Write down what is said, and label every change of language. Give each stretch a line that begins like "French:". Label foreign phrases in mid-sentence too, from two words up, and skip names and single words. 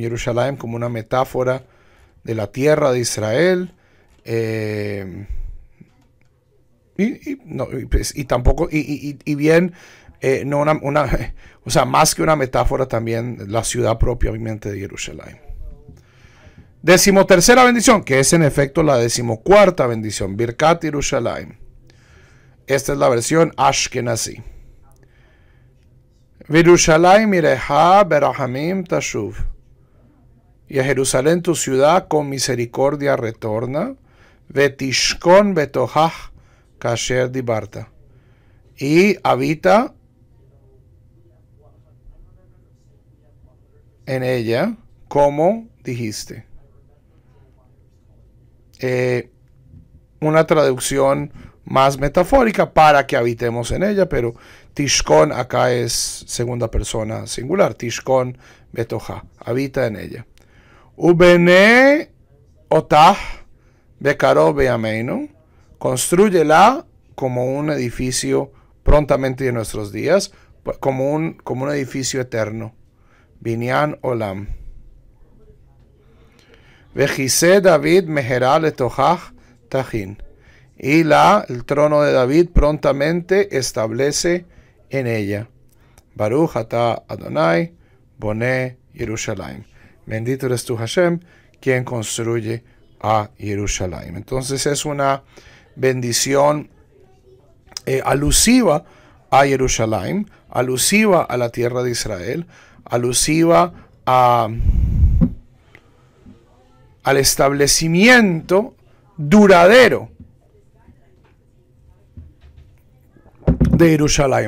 Spanish: Jerusalén como una metáfora de la tierra de Israel, o sea, más que una metáfora, también la ciudad propiamente de Jerusalén. 13ª bendición, que es en efecto la 14ª bendición, Birkat Jerusalén. Esta es la versión Ashkenazi.
Hebrew: ירושלים עירך ברחמים תשוב.
Spanish: Y a Jerusalén, tu ciudad, con misericordia retorna.
Hebrew: ותשכון בתוכה כאשר דיברת.
Spanish: Y habita en ella como dijiste. Una traducción más metafórica para que habitemos en ella, pero Tishkon acá es segunda persona singular.
Hebrew: תשכון בתוכה,
Spanish: habita en ella.
Hebrew: ובנה אותה בקרוב בימינו,
Spanish: construyela como un edificio prontamente de nuestros días, como un edificio eterno.
Hebrew: בנין עולם. וכסא דוד מהרה לתוכה תכין.
Spanish: Y el trono de David prontamente establece en ella.
Hebrew: ברוך אתה אדני בונה ירושלים.
Spanish: Bendito eres tú, Hashem, quien construye a Jerusalén. Entonces es una bendición alusiva a Jerusalén, alusiva a la tierra de Israel, alusiva al establecimiento duradero de Jerusalén.